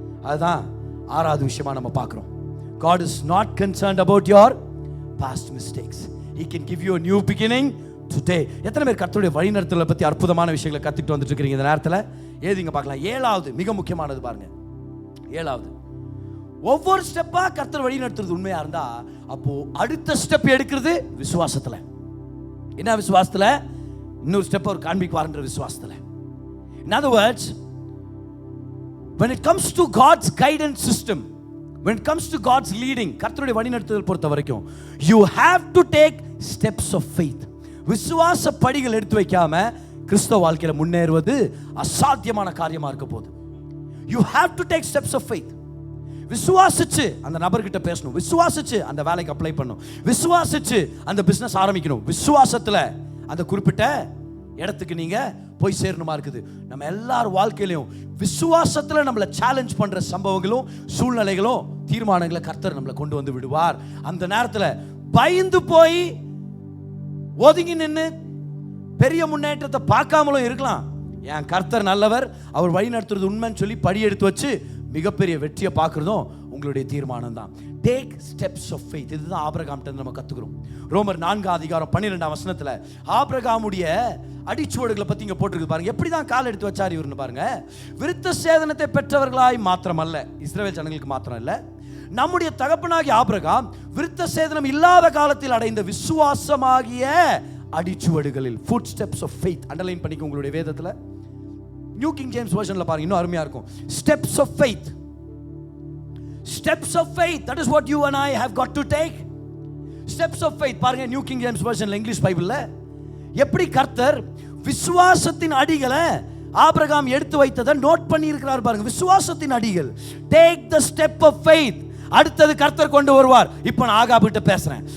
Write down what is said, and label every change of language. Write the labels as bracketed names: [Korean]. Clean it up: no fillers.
[Tamil] அதுதான் ஆறாவது விஷயமா நம்ம பார்க்கிறோம். [English] God is not concerned about your past mistakes. He can give you a new beginning today. [Tamil] எத்தனை பேர் கர்த்தருடைய வழிநடத்தலை பத்தி அற்புதமான விஷயங்களை கத்துக்கிட்டு வந்துட்டு இருக்கீங்க இந்த நேரத்தில்? ஏதிங்க பார்க்கலாம். ஏழாவது மிக முக்கியமானது பாருங்க. ஏழாவது, ஒவ்வொரு ஸ்டெப்பா கர்த்தர் வழி நடத்துறது உண்மையா இருந்தா அப்போ அடுத்த ஸ்டெப் எடுக்கிறது விசுவாசத்துல. என்ன விசுவாசத்துல? இன்னொரு ஸ்டெப் அவர் காண்பிக்குவார்ன்ற விசுவாசத்துல. [English] In other words, when it comes to God's guidance system, when it comes to God's leading, [Tamil] கர்த்தருடைய வழி நடத்துதல் பொறுத்த வரைக்கும் [English] you have to take steps of faith. [Tamil] விசுவாச படிகள் எடுத்து வைக்காம கிறிஸ்தவ வாழ்க்கையில முன்னேறுவது அசாத்தியமான காரியமா இருக்க போகுது. [English] You have to take steps of faith. [Tamil] விசுவாசிச்சு அந்த நபர்கிட்ட பேசணும், விசுவாசிச்சு அந்த வேலைக்கு அப்ளை பண்ணணும், விசுவாசிச்சு அந்த பிசினஸ் ஆரம்பிக்கணும், விசுவாசத்துல அந்த குறிப்பிட்ட இடத்துக்கு நீங்க போய் சேரணுமா இருக்குது. நம்ம எல்லார் வாழ்க்கையிலையும் விசுவாசத்துல நம்மளை சேலஞ்ச் பண்ற சம்பவங்களும் சூழ்நிலைகளும் தீர்மானங்களை கர்த்தர் நம்மளை கொண்டு வந்து விடுவார். அந்த நேரத்துல பயந்து போய் ஒதுங்கி நின்று பெரிய முன்னேற்றத்தை பார்க்காமலும் இருக்கலாம். என் கர்த்தர் நல்லவர், அவர் வழி நடத்துறது உண்மைன்னு சொல்லி படி எடுத்து வச்சு மிகப்பெரிய வெற்றியை பார்க்கறதும் உங்களுடைய தீர்மானம் தான். [English] Take steps of faith. [Tamil] இதுதான் ஆபிரகாம்கிட்ட நம்ம கத்துக்கிறோம். ரோமர் 4:12 ஆபிரகாமுடைய அடிச்சுவடுகளை பத்தி இங்க போட்டிருக்கு பாருங்க. எப்படிதான் கால் எடுத்து வச்சார் இவருன்னு பாருங்க. விருத்த சேதனத்தை பெற்றவர்களாய் மாத்திரமல்ல, இஸ்ரவேல் ஜனங்களுக்கு மாத்திரம் இல்ல, நம்முடைய தகப்பனாகிய ஆபிரகாம் விருத்த சேதனம் இல்லாத காலத்தில் அடைந்த விசுவாசமாகிய அடிச்சுவடுகளில், [English] Footsteps of faith. [Tamil] Underline பண்ணிக்க உங்களுடைய வேதத்தில். நியூ கிங் ஜேம்ஸ் வெர்ஷன்ல பாருங்க, இன்னும் அருமையா இருக்கும். [English] Steps of faith. Steps of faith, that is what you and I have got to take. Steps of faith [Tamil] பாருங்க நியூ கிங் ஜேம்ஸ் வெர்ஷன்ல, இங்கிலீஷ் பைபிள்ல எப்படி கர்த்தர் விசுவாசத்தின் அடிகளை ஆபிரகாம் எடுத்து வைத்ததை நோட் பண்ணி இருக்கிறார் பாருங்க. விசுவாசத்தின் அடிகள். [English] Take the step of faith. [Tamil] அடுத்தது கர்த்தர் கொண்டு வருவார், இப்ப நான் ஆகாப் கிட்ட பேசுறேன்.